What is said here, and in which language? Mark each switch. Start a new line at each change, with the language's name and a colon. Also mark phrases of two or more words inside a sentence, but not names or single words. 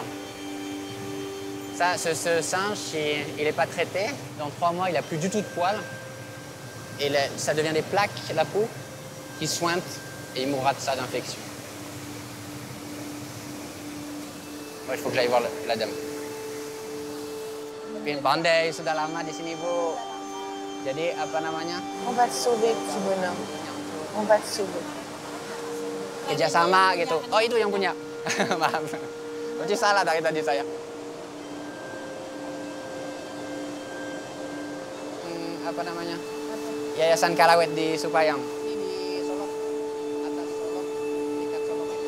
French: Ça, ce singe, il n'est pas traité. Dans 3 mois, il n'a plus du tout de poils. Et ça devient des plaques, la peau, qui sointent et il mourra de ça d'infection. Moi, il faut que j'aille voir la dame.
Indonesian: Pin pandai sudah lama di sini, Bu. Jadi apa namanya?
French: On va te sauver, petit bonhomme. On va te sauver.
Indonesian: Kerjasama gitu. Oh, itu yang punya. Maaf. Berarti salah dari tadi saya. Apa namanya? Yayasan Karawet di Supayang. Ini di Solo. Atas Solo. Dekat Solo itu.